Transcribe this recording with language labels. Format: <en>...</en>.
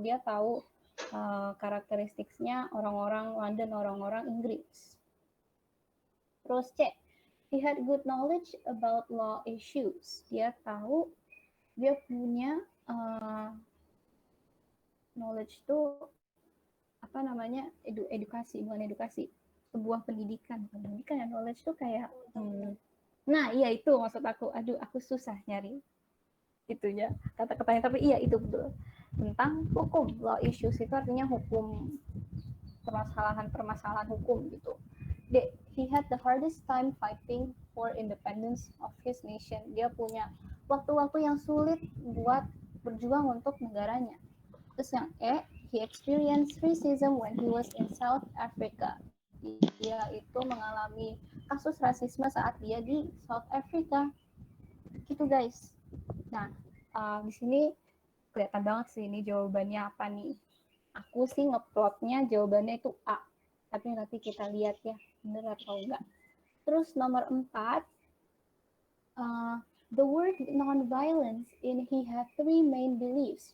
<id>Dia tahu karakteristiknya orang-orang London, orang-orang Inggris. Terus C,</id> <en>he had good knowledge about law issues.</en> <id>Dia tahu, dia punya knowledge itu apa namanya, edukasi, bukan edukasi, sebuah pendidikan. Pendidikan dan knowledge itu kayak nah iya itu maksud aku. Aduh, aku susah nyari itunya kata-katanya, tapi iya itu betul, tentang hukum. Law issues itu artinya hukum, permasalahan hukum gitu.</id> <en>He had the hardest time fighting for independence of his nation.</en> <id>Dia punya waktu-waktu yang sulit buat berjuang untuk negaranya. Terus yang E,</id> <en>he experienced racism when he was in South Africa.</en> <id>Dia itu mengalami kasus rasisme saat dia di South Africa. Gitu guys. Nah, di sini kelihatan banget sih ini jawabannya apa nih. Aku sih ngeplotnya jawabannya itu A. Tapi nanti kita lihat ya, bener atau enggak. Terus nomor 4,</id> <en>the word non-violence in he had 3 main beliefs.</en>